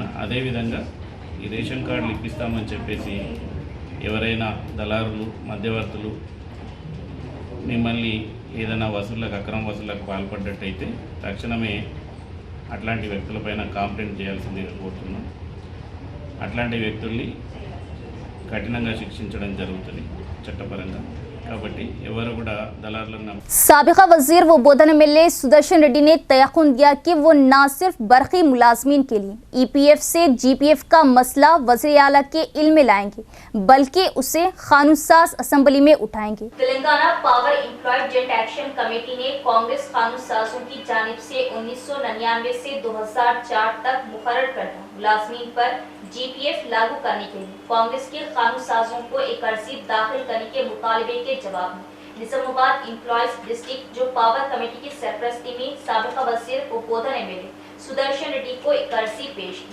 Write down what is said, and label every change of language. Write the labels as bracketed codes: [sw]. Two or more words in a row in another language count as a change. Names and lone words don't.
[te] అదేవిధంగా ఈ రేషన్ కార్డులు ఇప్పిస్తామని చెప్పేసి ఎవరైనా దళారులు మధ్యవర్తులు మిమ్మల్ని ఏదైనా వసూళ్ళకు అక్రమ వసూళ్ళకు పాల్పడ్డట్టయితే తక్షణమే అట్లాంటి వ్యక్తులపైన కంప్లైంట్ చేయాల్సిందిగా కోరుతున్నాం। అట్లాంటి వ్యక్తుల్ని కఠినంగా శిక్షించడం జరుగుతుంది చట్టపరంగా కాబట్టి ఎవరు కూడా దళారులను [ur] سابقہ وزیر و بودھن MLA سدرشن ریڈی نے تیقن دیا کہ وہ نہ صرف برقی ملازمین کے لیے EPF سے GPF کا مسئلہ وزیر اعلیٰ کے علم میں لائیں گے بلکہ اسے قانون ساز اسمبلی میں اٹھائیں گے۔ تلنگانہ پاور امپلائڈ جنٹ ایکشن کمیٹی نے کانگریس قانون سازوں کی جانب سے 1999 سے 2004 تک مقرر کردہ ملازمین پر GPF لاگو کرنے کے لیے کانگریس کے قانون سازوں کو ایک عرضی داخل کرنے کے مطالبے کے جواب میں نظام آباد امپلائیز ڈسٹرکٹ جو پاور کمیٹی کی سرپرستی میں سابقہ وزیر و بودھن MLA سدرشن ریڈی کو ایک عرضی پیش کی۔